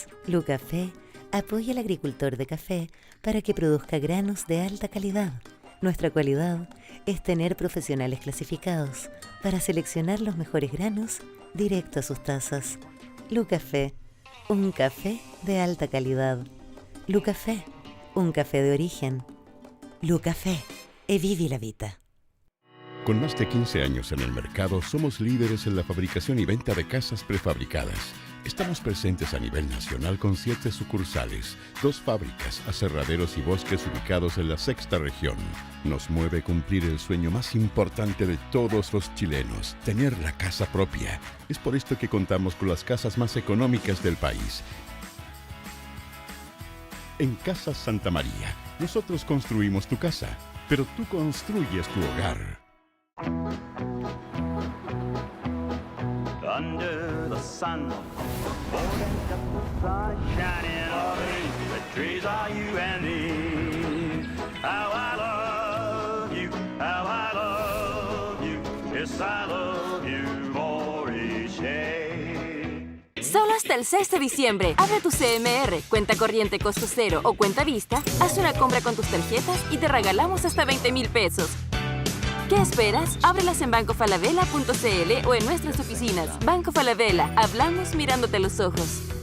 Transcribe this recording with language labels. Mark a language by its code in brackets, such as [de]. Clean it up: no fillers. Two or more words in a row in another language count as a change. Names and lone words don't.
[es] Lucafé apoya al agricultor de café para que produzca granos de alta calidad. Nuestra cualidad es tener profesionales clasificados para seleccionar los mejores granos directo a sus tazas. Lucafé, un café de alta calidad. Lucafé, un café de origen. [it] Lucafé, e vivi la vita. [es] Con más de 15 años en el mercado, somos líderes en la fabricación y venta de casas prefabricadas. Estamos presentes a nivel nacional con 7 sucursales, 2 fábricas, aserraderos y bosques ubicados en la 6ª región. Nos mueve cumplir el sueño más importante de todos los chilenos, tener la casa propia. Es por esto que contamos con las casas más económicas del país. En Casas Santa María, nosotros construimos tu casa, pero tú construyes tu hogar. [en] Under the sun, the sun shining on me. The trees are you and me. How I love you, how I love you. Yes, I love you more each day. [es] Solo hasta el 6 de diciembre. Abre tu CMR, cuenta corriente costo cero o cuenta vista, haz una compra con tus tarjetas y te regalamos hasta 20,000 pesos. ¿Qué esperas? Ábrelas en bancofalabella.cl o en nuestras oficinas. Banco Falabella. Hablamos mirándote a los ojos.